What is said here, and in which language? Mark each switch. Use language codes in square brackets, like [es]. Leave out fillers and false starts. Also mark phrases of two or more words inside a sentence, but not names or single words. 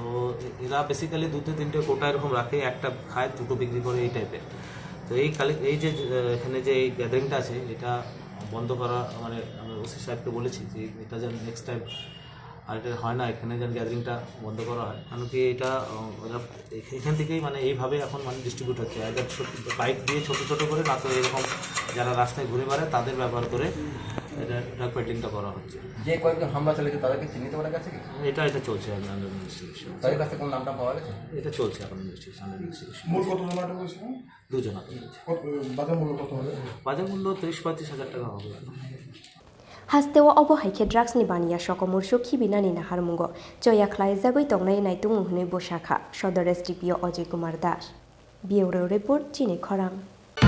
[bn] এরা বেসিক্যালি 2-3টে কোটা এরকম রাখে একটা খায় দুটো বিক্রি করে এই টাইপের তো এই যে এখানে যে এই গ্যাদারিংটা আছে এটা বন্ধ করা মানে আমি ওসি সাহেবকে বলেছি যে এটা যেন [en] next time [bn] আর এটা হয় না এখানে যেন গ্যাদারিংটা বন্ধ করা হয় কারণ কি এটা এখান থেকেই মানে এইভাবে এখন মানে ডিস্ট্রিবিউট হচ্ছে এদের বাইক দিয়ে ছোটো করে না তো এরকম যারা রাস্তায় ঘুরে বেড়ায় তাদের ব্যবহার করে এটা [en] drug peddling [bn] করা হচ্ছে যে কয়েকজন হামলা চালিয়েছে তাদেরকে চিহ্নিত করা গেছে কি এটা চলছে [en] under investigation [bn] তাদের কাছে কোন নামটা পাওয়া গেছে এটা চলছে এখন [en] investigation under investigation [bn] মূল কত জন আটক হয়েছিল 2 জন আটক হয়েছে বাজার মূল্য কত হবে বাজার মূল্য 30-35 হাজার টাকা হবে [trp] Hastewa obo haike drugs ni bania shokomursu khibinani na harmungo joya khlai jagoi tongnai naitung hune boshakha Shodores DPO Oji Kumar Dash [en] Bureau Report [trp] Chini Khorang